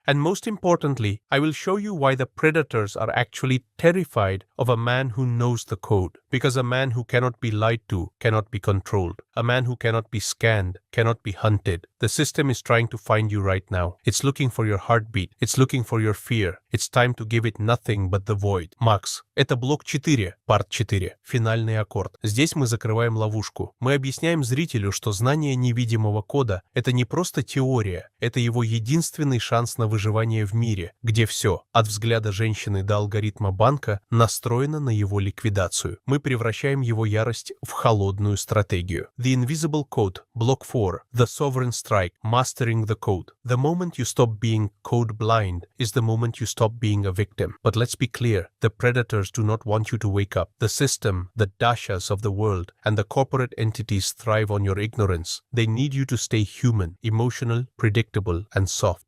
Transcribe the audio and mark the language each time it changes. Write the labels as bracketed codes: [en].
[en] And most importantly, I will show you why the predators are actually terrified of a man who knows the code. Because a man who cannot be lied to cannot be controlled. A man who cannot be scanned cannot be hunted. The system is trying to find you right now. It's looking for your heartbeat. It's looking for your fear. It's time to give it nothing but the void. [ru] Макс, это блок 4, парт 4, финальный аккорд. Здесь мы закрываем ловушку. Мы объясняем зрителю, что знание невидимого кода – это не просто теория, это его единственный шанс на выживание в мире, где все, от взгляда женщины до алгоритма банка, настроено на его ликвидацию. Мы превращаем его ярость в холодную стратегию. [en] The Invisible Code, Block 4, The Sovereign Strike, Mastering the Code. The moment you stop being code blind is the moment you stop being a victim. But let's be clear, the predators do not want you to wake up. The system, the dashas of the world, and the corporate entities thrive on your ignorance. They need you to stay human, emotional, predictable, and soft.